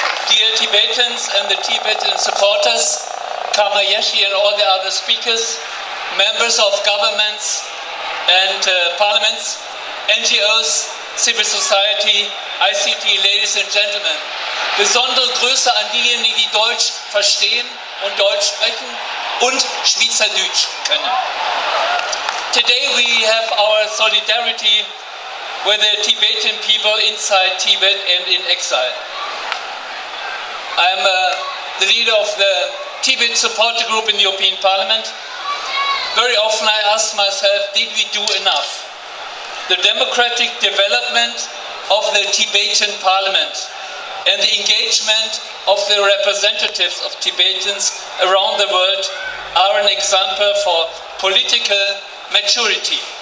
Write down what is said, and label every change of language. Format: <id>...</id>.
<en>Dear Tibetans and the Tibetan supporters, Karma Yeshi and all the other speakers, members of governments and parliaments, NGOs, civil society, ICT, ladies and gentlemen.</en> <de>Besondere Grüße an diejenigen, die Deutsch verstehen und Deutsch sprechen und Schweizerdeutsch können.</de> <en>Today we have our solidarity with the Tibetan people inside Tibet and in exile. I am the leader of the Tibet supporter group in the European Parliament. Very often I ask myself, did we do enough? The democratic development of the Tibetan parliament and the engagement of the representatives of Tibetans around the world are an example for political maturity.</en>